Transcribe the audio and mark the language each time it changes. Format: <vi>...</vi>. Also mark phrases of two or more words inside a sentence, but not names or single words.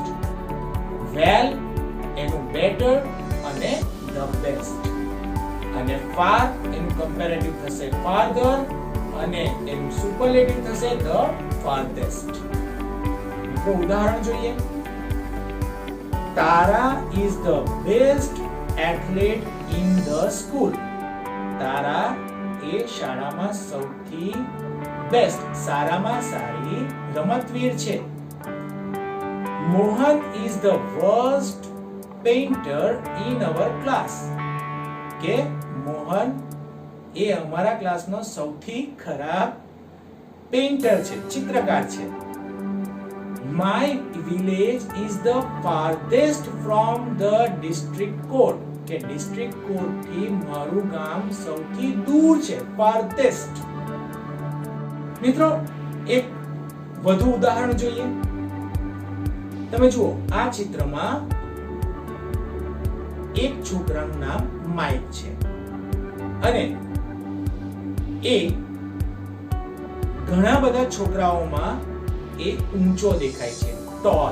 <gu>વેલ એનું બેટર અને</gu> <en>the best.</en> <gu>અને ફાર એનું કમ્પેરેટિવ થશે ફાર્ધર અને એનું સુપરલેટિવ થશે</gu> <en>the farthest.</en> <gu>મિત્રો ઉદાહરણ જોઈએ.</gu> <en>તારા is the best athlete in the school.</en> <gu>તારા એ શાળામાં સૌથી બેસ્ટ સારામાં સારી રમતવીર છે.</gu> <en>મોહન is the worst painter in our class.</en> <gu>કે મોહન એ અમારા ક્લાસનો સૌથી ખરાબ પેઇન્ટર છે, ચિત્રકાર છે.</gu> <en>My village is the farthest from the district court.</en> <gu>કે</gu> <en>district court</en> <gu>થી મારું ગામ સૌથી દૂર છે, farthest. મિત્રો એક વધુ ઉદાહરણ જોઈએ. તમે જુઓ, આ ચિત્રમાં એક છોકરાનું નામ માઇક છે અને એ ઘણા બધા છોકરાઓમાં એ ઊંચો દેખાય છે, ટોલ.</gu>